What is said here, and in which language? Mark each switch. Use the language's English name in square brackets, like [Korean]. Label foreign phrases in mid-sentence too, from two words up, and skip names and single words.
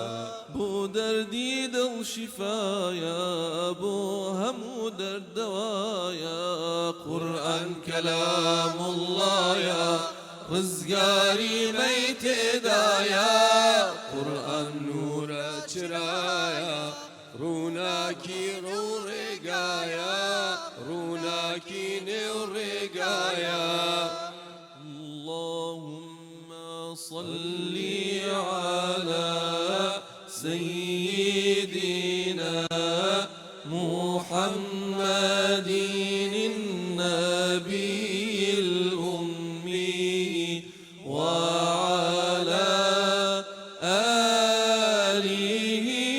[Central Kurdish] بۆ دەردی دڵ شیفایە بۆ هەموو دەردەوایە قورئان کەلام اللهە ڕزگاری مەی تێدایە قورئان نورە چرایە ڕووناکی ڕوو ڕێگایە ڕووناکی نێو ڕێگایە [Arabic] اللهم صل على سيدنا محمد النبي الأمي وعلى آله